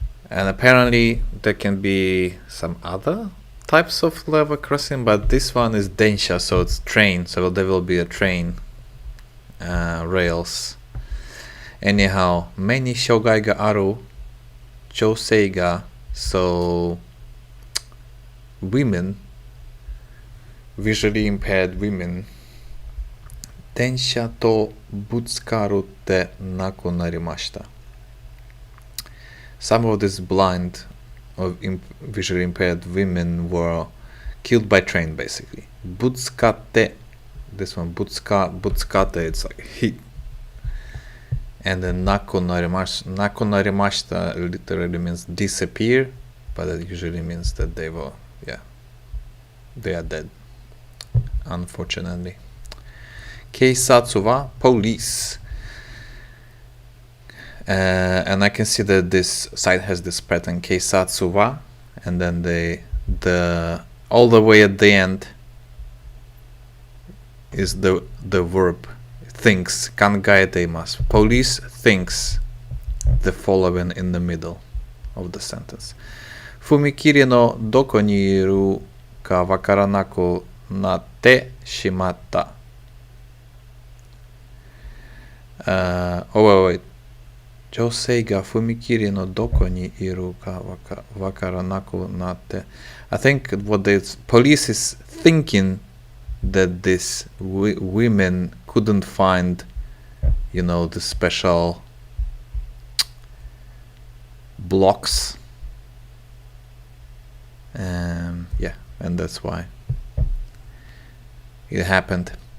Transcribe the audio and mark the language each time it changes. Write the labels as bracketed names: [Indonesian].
[English] And apparently there can be some other types of level crossing, but this one is densha, so it's train, so there will be a train rails. Anyhow, [Japanese] 目に障害がある女性が [English] so women, visually impaired women, [Japanese] 電車とぶつかるって亡くなりました。 [English] Some of these blind or visually impaired women were killed by train, basically. ぶつかって this one ぶつかって it's like hit. And then 亡くなりました literally means disappear, but that usually means that they were, they are dead, unfortunately. [Japanese] 警察は police. [English] And I can see that this site has this pattern 警察は and then the all the way at the end is the verb thinks [Japanese] 考えています [English] Police thinks the following in the middle of the sentence [Japanese] 踏切のどこにいるかわからなくなってしまった。 [English] wait. [Japanese] 女性が踏切のどこにいるかわからなくなって。 [English] I think what this police is thinking that these women couldn't find, the special blocks. And that's why it happened.